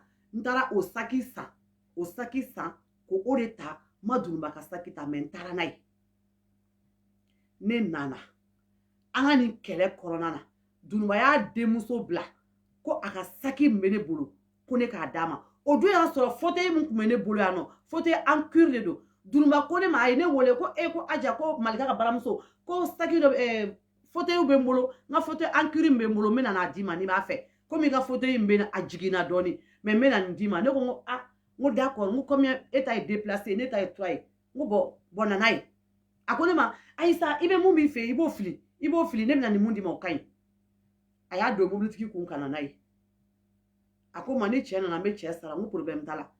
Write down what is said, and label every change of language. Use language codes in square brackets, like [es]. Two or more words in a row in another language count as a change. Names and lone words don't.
[bm] N taara o sac san. O sac san ko o de ta. N ma Dunuma ka sac ta mais n taara n'a ye. Ne nana. An ka nin kɛlɛ kɔnɔna na. Dunuma y'a denmuso bila ko a ka sac min bɛ ne bolo ko ne k'a d'a ma. O don y'a sɔrɔ fauteuil min kun bɛ ne bolo yan nɔ. [fr] Fauteuil en cuir [bm] de don. Dunuma ko ne ma, a ye ne wele ko ko Aja ko Malika ka baramuso ko sac dɔ fauteuil bɛ n bolo. N ka [fr] fauteuil en cuir [bm] min bɛ n bolo n bɛ na n'a d'i ma n'i b'a fɛ. Komi i ka fauteuil min bɛ na a jiginna dɔɔni mais n bɛ na nin d'i ma. Ne ko n ko n ko d'accord, n ko combien e ta ye déplacé, ne ta ye 3 ye. N ko bon nana ye. A ko ne ma Ayisa i bɛ mun b'i fɛ i b'o fili. I b'o fili ne bɛ na nin mun d'i ma o ka ɲi. A y'a don mobilitigi kun ka na n'a ye. A ko ma ni cɛ nana n bɛ cɛ sara n ko problème t'a la.